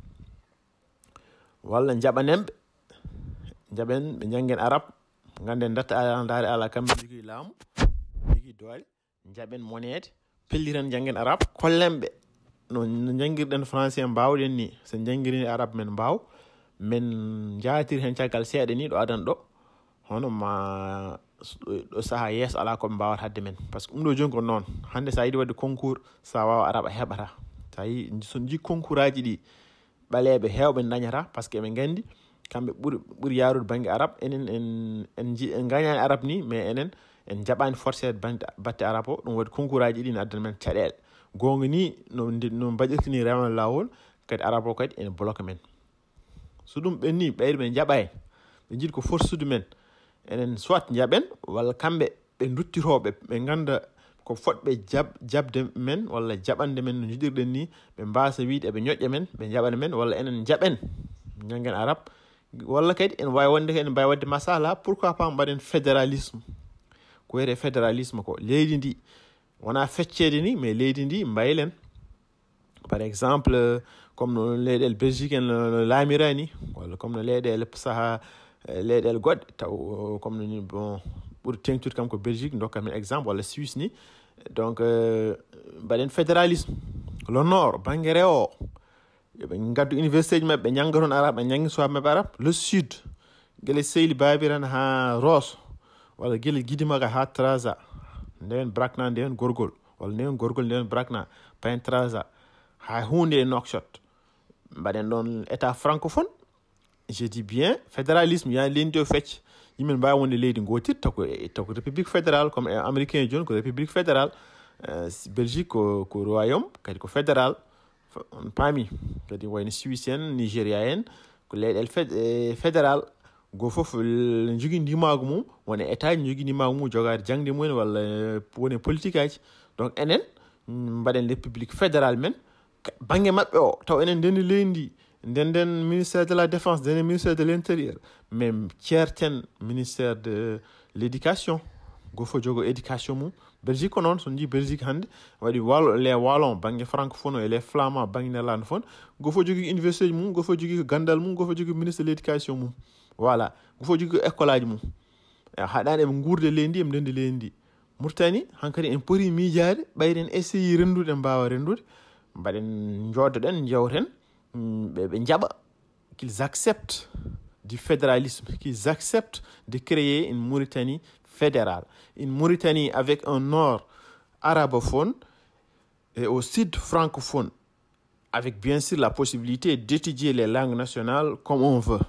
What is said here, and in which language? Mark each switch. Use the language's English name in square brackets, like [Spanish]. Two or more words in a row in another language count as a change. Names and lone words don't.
[Fula] walla jaɓanemɓe jaɓen ɓe janguen arab ganden datta dare ala kamɓe jogui laamu jogui doole jaɓen monede pelliran janguen arab kollenɓe no janguirɗen français mbawɗen ni so janguirini arab men mbaw men jatiri hen caggal seeɗa ni ɗo adan ɗo hono ma ɗo saaha yeeso ala koɓe mbawata hadde men [French] par ce que [Fula] ɗum ɗo joni ko noon hande sa yiiɗi wadde concours sa wawa arab a heɓata sa yi so jii concours aji ɗi ɓaleɓe hewɓe dañata [French] par ce que [Fula] eɓe gandi kamɓe ɓuuri yarude banggue arab enen en gañani arab ni mais enen en jaɓani forcé batte arab o ɗum waɗi concours aji ɗi ne addana men caɗele gonga ni no mbaɗirtini rewnal lawol kadi arab o kadi ene bloqué men so ɗum ɓenni ɓeyde ɓe jaɓani ɓe jiiɗi ko forsude men enen soit jaɓen walla kamɓe ɓe duttitoɓe ɓe ganda ko fotɓe jabde men walla jaɓande men no jiɗirɗen ni ɓe mbasa wiide eɓe ñoƴƴa men ɓe jaɓana men walla enen jaɓen janguen arab walla kadi en wawi wonde en mbawi wadde masala [French] pourquoi pas [Fula] mbaɗen fédéralisme ko wiyete fédéralisme ko leydi ndi wona feccede ni mais leydi ndi mbaylen [French] par exemple comme [Fula] no leyɗele Belgique en no laamira ni walla comme no leyɗele saaha leyɗele goɗɗe taw comme no bon ɓuuri tengtude kam ko Belgique dokkat men exemple walla Suisse ni donc mbaɗen fédéralisme [French] le nord [Fula] banggue rewo ɓe gaddu université ji mabɓe ɓe jangga toon arabe ɓe jangi sowaɓe mabɓe arabe [French] le sud [Fula] guele Seyli Babiran ha Rosso walla guele Guidimaga ha Trarza ndewen Brakna ndewen Gorgol walla ndewen Gorgol ndewen Brakna Payen Trarza ha hunde e Nouakchott mbaɗen ɗon [French] état francophone je dis bien fédéralisme [Fula] ya lendi o fecc yimɓe mbawi wonde leydi gotir tako [French] république fédérale comme américain [Fula] joni ko [French] république fédérale [Fula] Belgique ko royaume kadi ko fédéral on paami kadi wayno Suisse en Nigéria en ko leyɗele fédéral go foof jogui ndimago mum wona état ji jogui ndimago mum jogade jangde mumen walla woni politique aji donc enen mbaɗen république fédérale men banggue mabɓe o taw enen ndendi leydi ndi ndenden [French] ministère de la défense [Fula] ndenden [French] ministère de l'intérieur mais [Fula] ceerten [French] ministère de l'éducation [Fula] go fo jogo éducation mum Belgique ko noon so jii Belgique hande waɗi [French] les wallon [Fula] banggue [French] francophone et les flamands [Fula] banggue néerlandophone go fo jogui université ji mum go fo jogui ko gandal mum go fo jogui [French] ministre de l'éducation [Fula] mum voilà go fo jogui école aji mum haɗani eɓe guurde leydi ndi eɓe ndendi leydi ndi Mauritanie hankkadi en poti miijade ɓayden essayi rendude mbawa rendude mbaɗen joddoɗen jewten ɓe jaɓa [French] qu'ils acceptent du fédéralisme, qu'ils acceptent de créer une Mauritanie fédérale. Une Mauritanie avec un nord arabophone et au sud francophone, avec bien sûr la possibilité d'étudier les langues nationales comme on veut.